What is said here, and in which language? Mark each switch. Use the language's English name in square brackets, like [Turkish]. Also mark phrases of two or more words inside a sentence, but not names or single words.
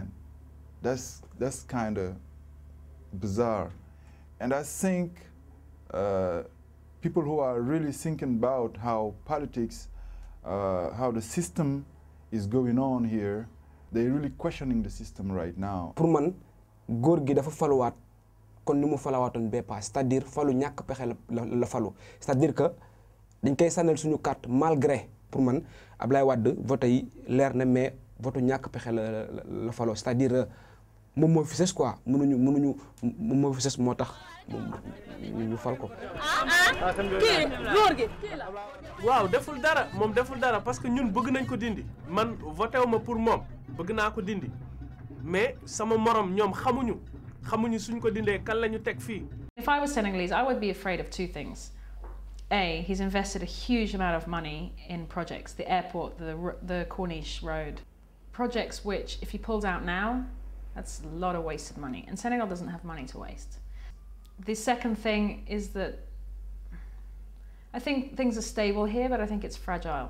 [English] That's kind of bizarre. And I think people who are really thinking about how politics, how the system is going on here, they're really questioning the system right now. [Wolof] Pour man, góor gi dafa faluwaat kon ni mu falawaatoon bee paas, [French] c'est-à-dire [Wolof] falu ñàkk pexe la falu. [French] C'est-à-dire que [Wolof] dañ koy sànnal suñu carte [French] malgré pour [Wolof] man Abdoulaye Wade vote yi leer na mais vote ñàkk pexe la faloo. [French] C'est-à-dire [Wolof] moom moo fi sës quoi, mënuñu moom moo fi sës moo tax ñu fal ko. kii góor gi waaw deful dara [French] parce que [Wolof] ñun bëgg nañ ko dindi man voté wu ma pour moom bëgg naa ko dindi mais sama morom ñoom xamuñu suñ ko dindee kan la ñu teg fii. [English] If I was Senegalese, I would be afraid of two things. A, he's invested a huge amount of money in projects, the airport, the Corniche road. Projects which, if he pulls out now, that's a lot of wasted money. And Senegal doesn't have money to waste. The second thing is that I think things are stable here, but I think it's fragile.